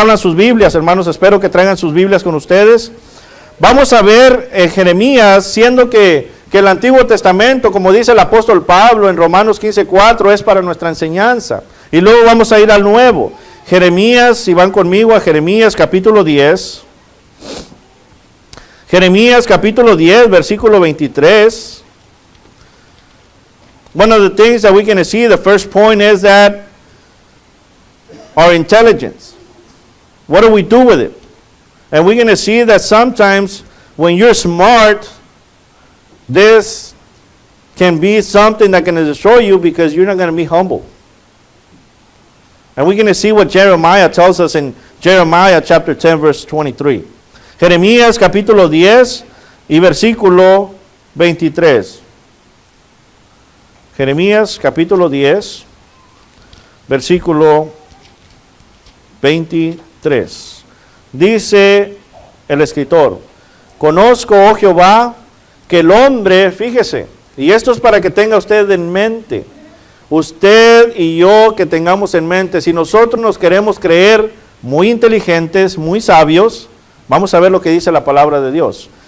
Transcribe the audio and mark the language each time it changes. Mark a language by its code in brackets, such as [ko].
[es] Hablan sus Biblias, hermanos, espero que traigan sus Biblias con ustedes. Vamos a ver en Jeremías, siendo que el Antiguo Testamento, como dice el apóstol Pablo en Romanos 15:4, es para nuestra enseñanza. Y luego vamos a ir al Nuevo. Jeremías, si van conmigo a Jeremías capítulo 10. Jeremías capítulo 10, versículo 23. [en] One of the things that we're going to see, the first point is that our intelligence. What do we do with it? And we're going to see that sometimes when you're smart, this can be something that can destroy you because you're not going to be humble. And we're going to see what Jeremiah tells us in Jeremiah chapter 10, verse 23. [es] Jeremías capítulo 10 y versículo 23. Jeremías capítulo 10, versículo 23. Dice el escritor: conozco, oh Jehová, que el hombre, fíjese, y esto es para que tenga usted en mente, usted y yo que tengamos en mente, si nosotros nos queremos creer muy inteligentes, muy sabios, vamos a ver lo que dice la palabra de Dios.